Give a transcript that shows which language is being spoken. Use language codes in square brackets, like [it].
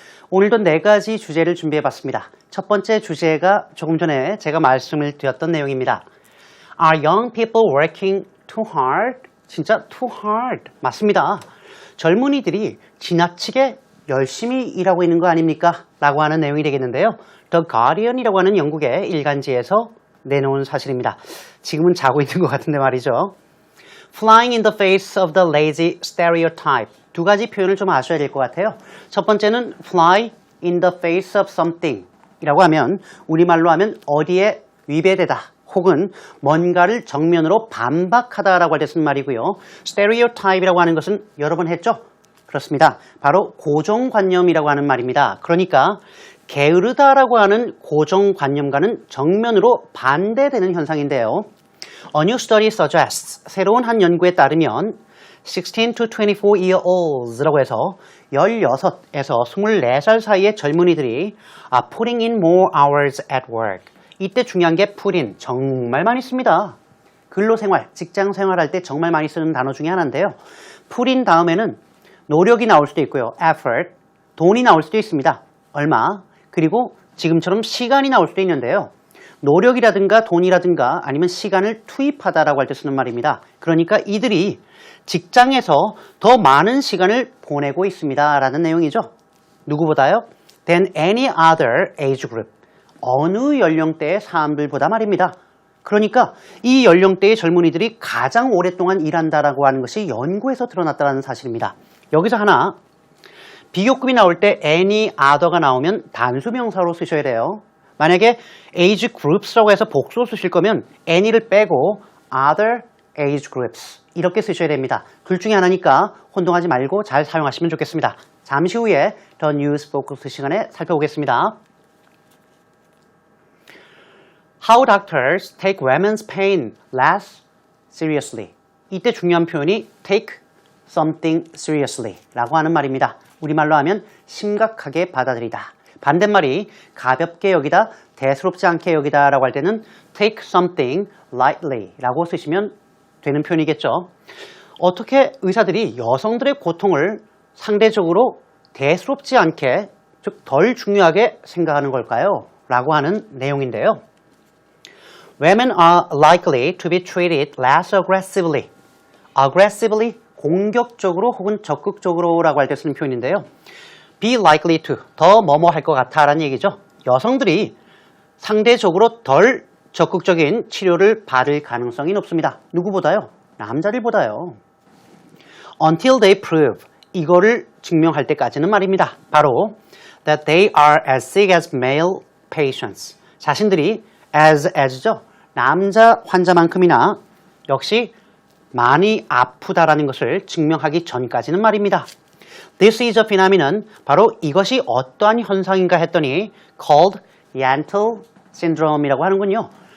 [ko] 오늘도 4가지 주제를 준비해봤습니다. 첫 번째 주제가 조금 전에 제가 말씀을 드렸던 내용입니다. [en] Are young people working too hard? [ko] 진짜 [en] too hard. [ko] 맞습니다. 젊은이들이 지나치게 열심히 일하고 있는 거 아닙니까? 라고 하는 내용이 되겠는데요. The Guardian이라고 하는 영국의 일간지에서 내놓은 사실입니다. 지금은 자고 있는 것 같은데 말이죠. [en] Flying in the face of the lazy stereotype. [ko] 두 가지 표현을 좀 아셔야 될 것 같아요. 첫 번째는 [en] fly in the face of something [ko] 이라고 하면 우리말로 하면 어디에 위배되다 혹은 뭔가를 정면으로 반박하다라고 할 때 쓰는 말이고요. stereotype이라고 하는 것은 여러 번 했죠? 그렇습니다. 바로 고정관념이라고 하는 말입니다. 그러니까 게으르다라고 하는 고정관념과는 정면으로 반대되는 현상인데요. [en] A new study suggests, [ko] 새로운 한 연구에 따르면 [en] 16 to 24 year olds라고 해서 [ko] 16에서 24살 사이의 젊은이들이 [en] putting in more hours at work. [ko] 이때 중요한 게 put in, 정말 많이 씁니다. 근로생활, 직장생활할 때 정말 많이 쓰는 단어 중에 하나인데요. put in 다음에는 노력이 나올 수도 있고요. effort, 돈이 나올 수도 있습니다. 얼마, 그리고 지금처럼 시간이 나올 수도 있는데요. 노력이라든가 돈이라든가 아니면 시간을 투입하다라고 할 때 쓰는 말입니다. 그러니까 이들이 직장에서 더 많은 시간을 보내고 있습니다. 라는 내용이죠. 누구보다요? [en] than any other age group. [ko] 어느 연령대의 사람들보다 말입니다. 그러니까 이 연령대의 젊은이들이 가장 오랫동안 일한다라고 하는 것이 연구에서 드러났다는 사실입니다. 여기서 하나, 비교급이 나올 때 any other가 나오면 단수명사로 쓰셔야 돼요. 만약에 age groups라고 해서 복수로 쓰실 거면 any를 빼고 [en] other age groups [ko] 이렇게 쓰셔야 됩니다. 둘 중에 하나니까 혼동하지 말고 잘 사용하시면 좋겠습니다. 잠시 후에 더 뉴스 포커스 시간에 살펴보겠습니다. [en] How doctors take women's pain less seriously. [ko] 이때 중요한 표현이 [en] take something seriously [ko] 라고 하는 말입니다. 우리말로 하면 심각하게 받아들이다. 반대말이 가볍게 여기다, 대수롭지 않게 여기다 라고 할 때는 [en] take something lightly [ko] 라고 쓰시면 되는 표현이겠죠. 어떻게 의사들이 여성들의 고통을 상대적으로 대수롭지 않게, 즉 덜 중요하게 생각하는 걸까요? 라고 하는 내용인데요. [en] Women are likely to be treated less aggressively. [ko] aggressively, 공격적으로 혹은 적극적으로 라고 할 때 쓰는 표현인데요. [en] be likely to, [ko] 더 뭐뭐 할 것 같아 라는 얘기죠. 여성들이 상대적으로 덜 적극적인 치료를 받을 가능성이 높습니다. 누구보다요? 남자들보다요. [en] Until they prove, [ko] 이거를 증명할 때까지는 말입니다. [en] 바로 that they are as sick as male patients. [ko] 자신들이 as죠. 남자 환자만큼이나 역시 많이 아프다라는 것을 증명하기 전까지는 말입니다. [en] This is a phenomenon, [ko] 바로 이것이 어떠한 현상인가 했더니 [en] called Yentl syndrome이라고 하는군요.